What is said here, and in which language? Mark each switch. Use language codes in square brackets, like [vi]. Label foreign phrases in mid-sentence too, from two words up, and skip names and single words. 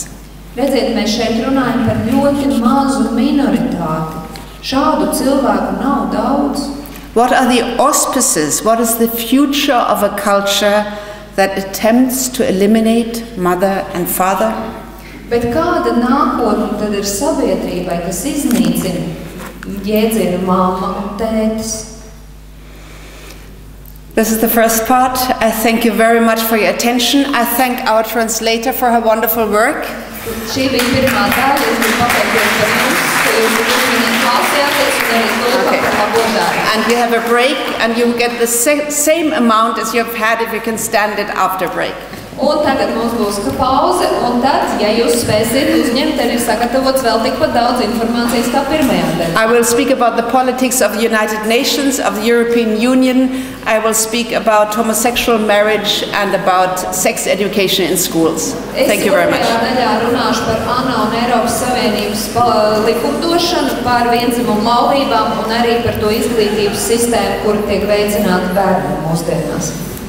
[lv] Redziet, mēs šeit runājam par ļoti mazu minoritāti. Šādu cilvēku nav daudz. [en] What are the auspices? What is the future of a culture that attempts to eliminate mother and father? [lv] Bet kāda nākotne tad ir sabiedrībai, kas iznīcina jēdzienu mamma un tētis? [en] This is the first part. I thank you very much for your attention. I thank our translator for her wonderful work. [lv] Šī bija pirmā daļa. Es gribu pateikties par jums, ka jūs uzmanīgi klausījāties un arī tulkam par labo darbu. [en] And we have a break, and you get the same amount as you've had if you can stand it after break. [lv] Un tagad mums būs pauze, un tad, ja jūs spēsiet uzņemt, tad ir sagatavots vēl tikpat daudz informācijas kā pirmajā daļā. [en] I will speak about the politics of the United Nations, of the European Union. I will speak about homosexual marriage and about sex education in schools. Thank you very much. [lv] Es otrajā daļā runāšu par ANO un Eiropas Savienības likumdošanu, par viendzimumu laulībām un arī par to izglītības sistēmu, kura tiek veicināta bērnu mūsdienās.